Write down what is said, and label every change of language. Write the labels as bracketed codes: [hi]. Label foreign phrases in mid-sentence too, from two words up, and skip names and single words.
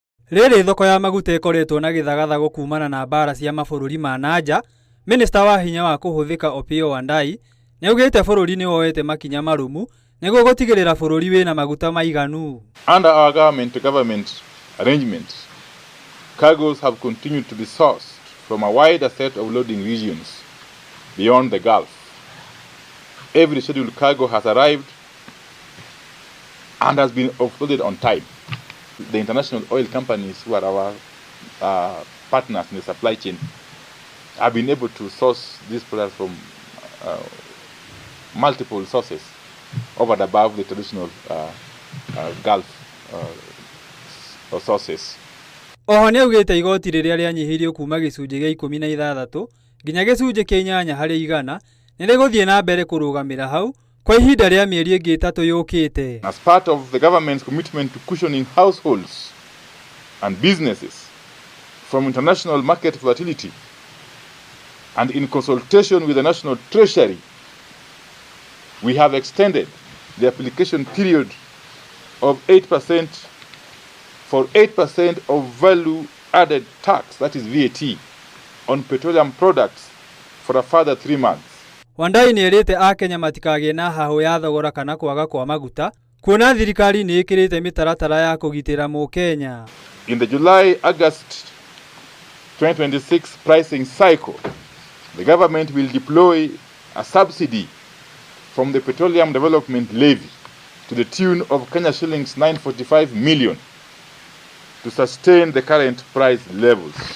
[ki] Rĩrĩ thoko ya maguta ĩkoretwo na gĩthagathago kumana na mbara cia mabũrũri ma nanja. Minista wa hinya wa kũhũthĩka Opiyo nĩaugĩte bũrũri nĩ woete makinya marumu nĩguo gũtigĩrĩra bũrũri wĩna maguta maiganu. [en] Under our government arrangements, cargoes have continued to be sourced from a wider set of loading regions beyond the Gulf. Every scheduled cargo has arrived and has been offloaded on time. The international oil companies who are our partners in the supply chain have been able to source these products from multiple sources over and above the traditional Gulf sources. [ki] Oho nĩaugĩte igoti rĩrĩa rĩanyihirio kuma gĩcunjĩ gĩa 16 nginya gĩcunjĩ kĩa 8 harĩ 100 nĩrĩgũthiĩ na mbere kũrũgamĩra hau kwa ihinda rĩa mĩeri ĩngĩ 3 yũkĩte. [en] As part of the government's commitment to cushioning households and businesses from international market volatility, and in consultation with the National Treasury, we have extended the application period of 8% for 8% of value added tax, that is VAT, on petroleum products for a further 3 months. [ki] Wandai nĩerĩte Akenya matikagĩe na hahũ ya thogora kana kwaga kwa maguta, kuona thirikari nĩ ĩkĩrĩte mĩtaratara ya kũgitĩra Mũkenya. [en] In the July-August 2026 pricing cycle, the government will deploy a subsidy from the Petroleum Development Levy to the tune of Kenya shillings 945 million to sustain the current price levels.